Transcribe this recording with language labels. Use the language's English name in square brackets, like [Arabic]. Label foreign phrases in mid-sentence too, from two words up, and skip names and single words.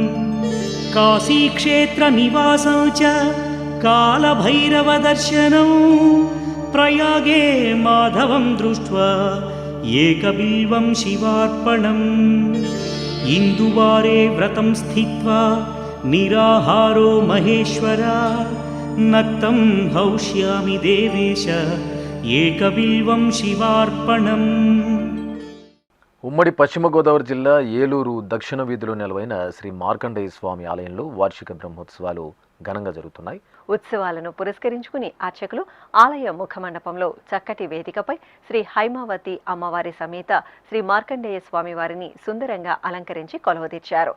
[Sanskrit] काशीक्षेत्रनिवासं च कालभैरवदर्शनं प्रयागे माधवं दृष्ट्वा एकबिल्वं शिवार्पणम् इन्दुवारे व्रतं स्थित्वा निराहारो महेश्वरा नक्तं हौष्यामि देवेश ఏకబిల్వం శివార్పణం. [Telugu] ఉమ్మడి పశ్చిమ గోదావరి జిల్లా ఏలూరు దక్షిణ వీధిలో నెలవైన శ్రీ మార్కండేయ స్వామి ఆలయంలో వార్షిక బ్రహ్మోత్సవాలు ఘనంగా జరుగుతున్నాయి. ఉత్సవాలను పురస్కరించుకుని అర్చకులు ఆలయ ముఖమండపంలో చక్కటి వేదికపై శ్రీ హైమావతి అమ్మవారి సమేత శ్రీ మార్కండేయ స్వామి వారిని సుందరంగా అలంకరించి కొలువుదీర్చారు.